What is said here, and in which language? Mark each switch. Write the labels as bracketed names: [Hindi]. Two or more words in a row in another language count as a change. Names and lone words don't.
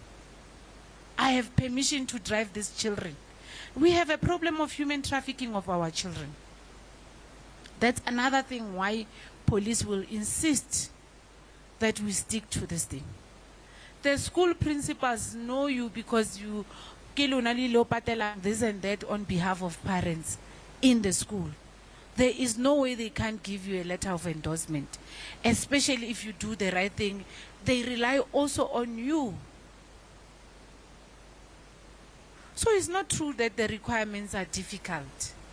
[English] I have permission to drive these children. We have a problem of human trafficking of our children. That's another thing why police will insist that we stick to this thing. The school principals know you because you [Tswana] ke lona le lo patelang [English] this and that on behalf of parents in the school. There is no way they can't give you a letter of endorsement, especially if you do the right thing. They rely also on you. So it's not true that the requirements are difficult.